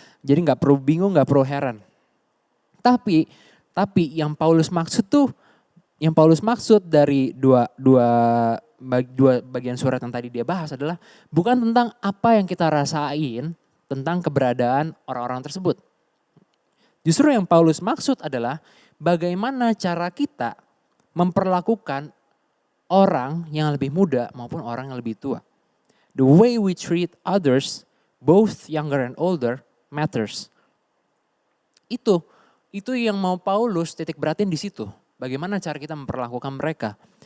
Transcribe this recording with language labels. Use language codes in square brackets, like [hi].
[id] Jadi nggak perlu bingung, nggak perlu heran. Tapi yang Paulus maksud dari dua bagian surat yang tadi dia bahas adalah bukan tentang apa yang kita rasain tentang keberadaan orang-orang tersebut. Justru yang Paulus maksud adalah bagaimana cara kita memperlakukan orang yang lebih muda maupun orang yang lebih tua. [en] The way we treat others, both younger and older, matters. [id] Itu yang mau Paulus titik beratin di situ. Bagaimana cara kita memperlakukan mereka.